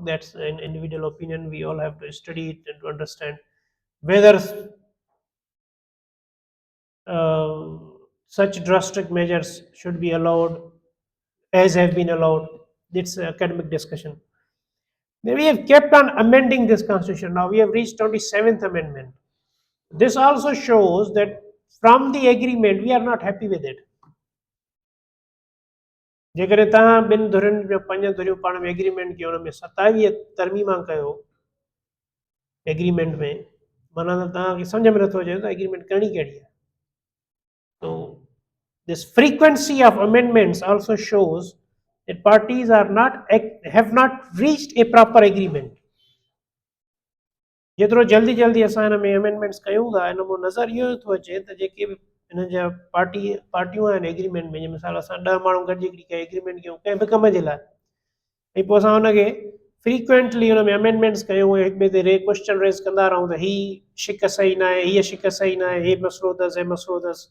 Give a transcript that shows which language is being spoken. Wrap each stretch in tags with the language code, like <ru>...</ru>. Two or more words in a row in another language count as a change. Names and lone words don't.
<en>That's an individual opinion. We all have to study it and to understand whether uh, such drastic measures should be allowed as have been allowed. It's academic discussion. Then we have kept on amending this constitution. Now we have reached 27th amendment. This also shows that from the agreement we are not happy with it.</en> <sd>जेकॾहिं तव्हां ॿिनि धुरियुनि में पंज धुरियूं पाण में एग्रीमेंट कयो हुन में 27 तरमीमा कयो एग्रीमेंट में, माना त तव्हांखे सम्झ में नथो अचे त एग्रीमेंट करणी कहिड़ी आहे.</sd> <en>So this frequency of amendments also shows that parties are not have not reached a proper agreement.</en> <sd>जेतिरो जल्दी जल्दी असां हिन में अमेंडमेंट्स कयूं था हिन मां नज़र इहो थो अचे त जेके बि हिन जा पार्टियूं आहिनि एग्रीमेंट में, जीअं मिसाल असां 10 माण्हू गॾिजी हिकिड़ी कंहिं एग्रीमेंट कयूं कंहिं बि कम जे लाइ, ऐं पोइ असां हुनखे फ्रीक्वेंटली हुन में अमेंडमेंट्स कयूं ऐं हिक ॿिए ते</sd> <en>question raise</en> <sd>कंदा रहूं त हीअ शिक सही न आहे, हीअ शिक सही न आहे, हे मसइलो अथसि, हे मसइलो अथसि.</sd>